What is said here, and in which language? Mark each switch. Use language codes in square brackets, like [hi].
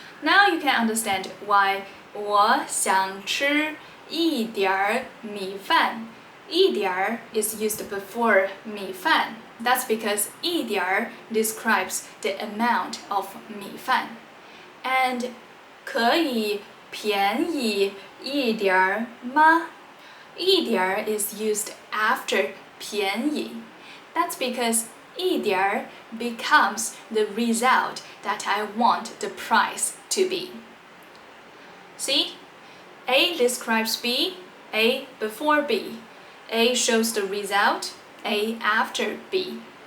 [en] Now you can understand why [zh] 我想吃一点儿米饭。 [en] 一点儿 is used before 米饭。 That's because 一点儿 describes the amount of 米饭。 [zh] And 可以便宜一点儿吗？ [en] 一点儿 is used after 便宜。 That's because 一点儿 becomes the result that I want the price to be. See? A describes B, A before B. A shows the result, A after B.